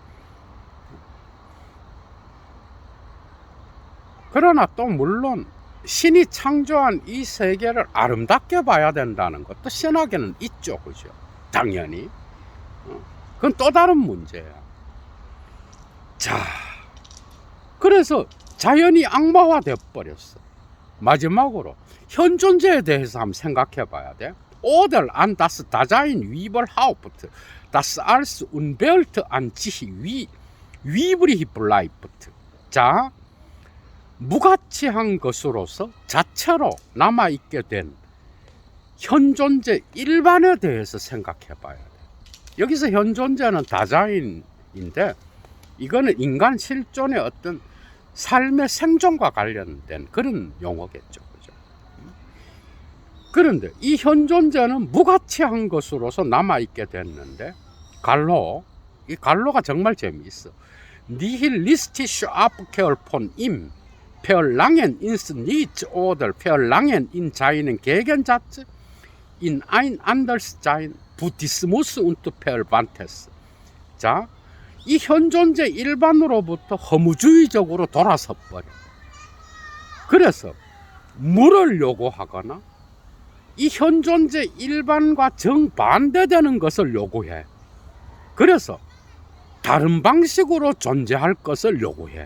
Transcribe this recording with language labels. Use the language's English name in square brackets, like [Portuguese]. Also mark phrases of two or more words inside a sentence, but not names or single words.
[Korean] 그러나 또 물론 신이 창조한 이 세계를 아름답게 봐야 된다는 것도 신학에는 있죠, 그죠? 당연히. 그건 또 다른 문제야. 자, 그래서 자연이 악마화돼 버렸어. 마지막으로 현존재에 대해서 한번 생각해 봐야 돼. [German] Oder an das Dasein überhaupt, das als unwelt an sich übrig bleibt. [Korean] 자, 무가치한 것으로서 자체로 남아있게 된 현존재 일반에 대해서 생각해 봐야 돼. 여기서 현존재는 다자인인데, 이거는 인간 실존의 어떤 삶의 생존과 관련된 그런 용어겠죠. 그죠? 그런데 이 현존재는 무가치한 것으로서 남아있게 됐는데, 이 갈로가 정말 재미있어. [German] Nihilistische Abkehr von ihm, Verlangen ins Nichts oder Verlangen in seinen Gegensatz, in ein Anderssein, Buddhismus und Verwandtes. [Korean] 자, 이 현존재 일반으로부터 허무주의적으로 돌아서 버려. 그래서 물을 요구하거나 이 현존재 일반과 정반대되는 것을 요구해. 그래서 다른 방식으로 존재할 것을 요구해.